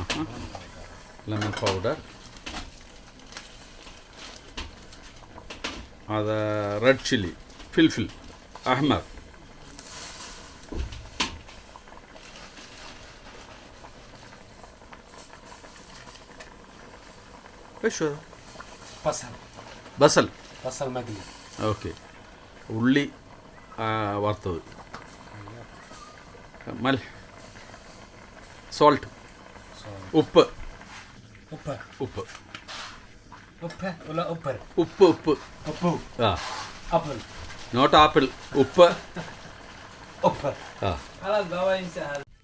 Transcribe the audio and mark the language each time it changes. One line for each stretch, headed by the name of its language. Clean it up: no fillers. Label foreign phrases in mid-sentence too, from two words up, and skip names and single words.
English: lemon powder.
Arabic: هذا
English: red chilli,
Arabic: فلفل احمر. ايش هذا؟ بصل بصل. بصل مقلي
Malayalam: ഓക്കെ, ഉള്ളി വറുത്തത്. മൽ സോൾട്ട്, ഉപ്പ് أوبا ഉപ്പ്
Arabic: أوبا ولا أوبر
Malayalam: ഉപ്പ് ഉപ്പ്. أوبو ആ
English: أبل not apple, ഉപ്പ്.
Malayalam: أوبا ആ
Arabic: خلاص بابا سهل